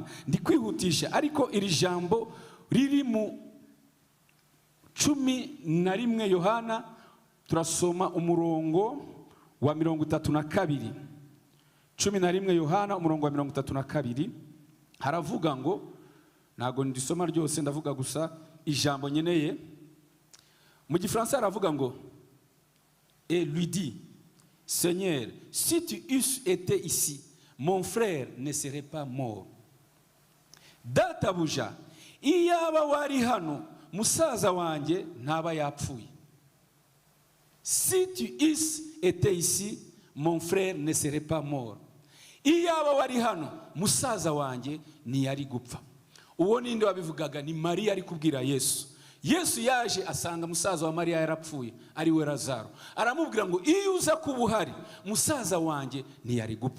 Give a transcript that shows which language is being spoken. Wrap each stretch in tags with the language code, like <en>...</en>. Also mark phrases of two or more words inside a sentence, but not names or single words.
<rw>Ndi kwihutisha, ariko iri jambo riri mu 11 Yohana, turasoma umurongo wa 32. 11 Yohana umurongo wa 32 haravuga ngo, ntago ndisoma ryose ndavuga gusa ijambo nyeneye. Mu Gifaransa haravuga ngo,</rw> <fr>et lui dit, Seigneur, si tu eusses été ici, mon frère ne serait pas mort.</fr> <rw>Databuja, iyaba wari hano musaza wanjye ntaba yapfuye.</rw> <fr>Si tu eusses été ici, mon frère ne serait pas mort.</fr> <rw>Iyaba wari hano musaza wanjye ntiyari gupfa. Uwo ninde wabivugaga? Ni Mariya ari kubwira Yesu. Yesu yaje asanga musaza wa Mariya yarapfuye, ari we Lazaro. Aramubwira ngo iyo uza kuba uhari musaza wanjye ntiyari gupfa.</rw>